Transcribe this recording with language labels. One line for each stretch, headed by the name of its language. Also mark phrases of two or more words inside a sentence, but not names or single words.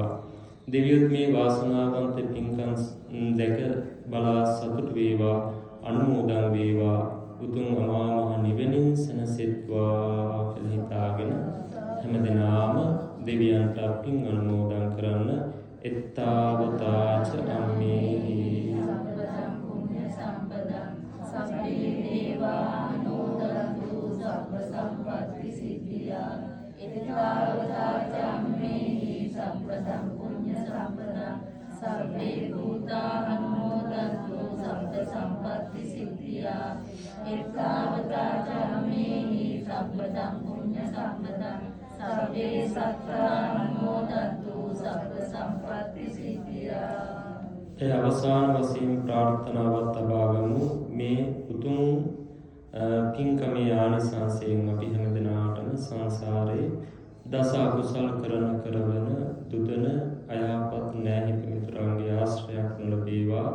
Sinhala: දෙවියොත් මේ වාසනාවන්ත පින්කම් දැක බලා සතුට වේවා, අනුමෝදන් වේවා. උතුම් අමා මහ නිවනින් සැනසෙත්වා කියලා හිතාගෙන හැමදෙනාම දෙවියන්ට පින් අනුමෝදන් කරන්න
Pali: එත්තාවතාච අම්මේහි සම්පදං පුඤ්ඤ සම්පදං සබ්බේ දේවානුමෝදන්තු සබ්බ සම්පත්ති සිද්ධියා එත්තාවතාච අම්මේහි සම්පදං පුඤ්ඤ සම්පදං සබ්බේ භූතානුමෝදන්තු සබ්බ සම්පත්ති සිද්ධියා එත්තාවතාච අම්මේහි සම්පදං පුඤ්ඤ සම්පදං සබ්බේ සත්තානුමෝදන්තු සබ්බ සම්පත්ති සිද්ධියා.
Sinhala: ඒ අවසාන වශයෙන් ප්‍රාර්ථනාවත් තබාගමු. මේ උතුම් පින්කමේ ආනිසංසයෙන් අපි හැමදෙනාටම සංසාරේ දස අකුසල් කරවන දුදන අයහපත් නෑහිත මිතුරන්ගේ ආශ්‍රයක් නොලැබේවා.